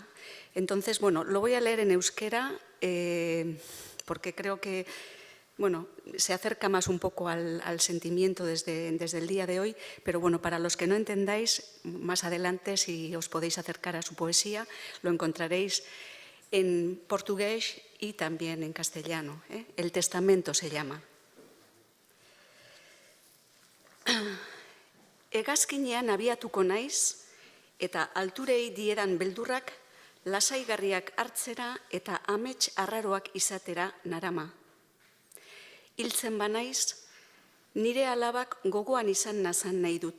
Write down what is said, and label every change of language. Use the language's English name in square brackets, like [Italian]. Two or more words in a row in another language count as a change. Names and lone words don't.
[Spanish] Entonces, bueno, lo voy a leer en euskera porque creo que, bueno, se acerca más un poco al sentimiento desde el día de hoy, pero bueno, para los que no entendáis, más adelante, si os podéis acercar a su poesía, lo encontraréis en portugués y también en castellano. El testamento se llama. [Basque] Hegazkinean abiatuko naiz, eta alturei diedan beldurrak lasaigarriak hartzera eta amets arraroak izatera narama. Hiltzen banaiz, nire alabak gogoan izan nazan nahi dut.